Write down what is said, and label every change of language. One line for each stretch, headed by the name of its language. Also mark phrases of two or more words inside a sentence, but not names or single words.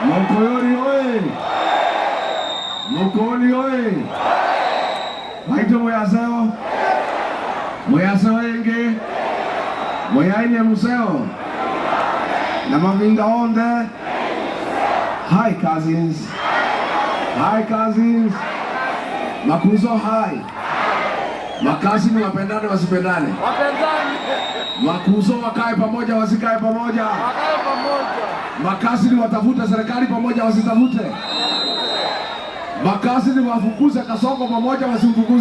English: Mukoyori oye! Mukoni oye! Maito moyaseo! Moyaseo enge! Moyaine museo! Namavinga onde! Hi cousins! Hi cousins!
Swahili: Makuzo hi! Makazini wapendane wasipendane? Wapendane! Makuzo wakae pamoja wasikae pamoja? Wakae pamoja! Makazini watafute serikali pamoja wasitafute? Makazini wafukuze Kasongo pamoja wasimfukuze?